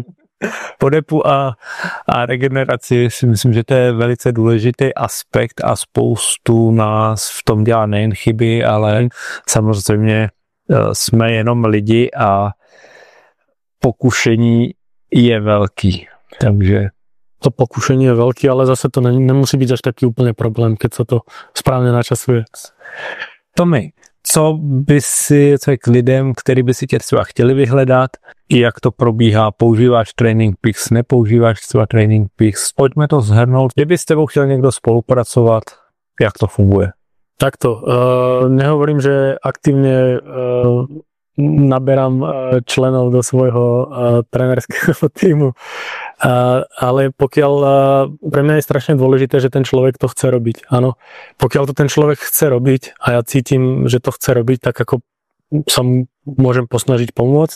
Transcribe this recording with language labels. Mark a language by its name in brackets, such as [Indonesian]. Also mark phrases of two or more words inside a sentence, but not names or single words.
[Czech] Podepu a regeneraci si myslím, že to je velice důležitý aspekt a spoustu nás v tom dělá nejen chyby, ale samozřejmě jsme jenom lidi a pokušení je velký. Takže [Slovak] to pokušení je veľký, ale zase to nemusí byť až taký úplne problém, keď sa to správne načasuje. Tomi, [Czech] co by si řekl lidem, který by si tě třeba chtěli vyhledat, jak to probíhá, používáš Training Peaks, nepoužíváš třeba Training Peaks, pojďme to shrnout, kdyby s tebou chtěl někdo spolupracovat, jak to funguje? [Slovak] Takto, nehovorím, že aktívne naberám členov do svojho trénerského týmu, ale pokiaľ pre mňa je strašne dôležité, že ten človek to chce robiť. Áno, pokiaľ to ten človek chce robiť a ja cítim, že to chce robiť, tak ako sa mu môžem posnažiť pomôcť.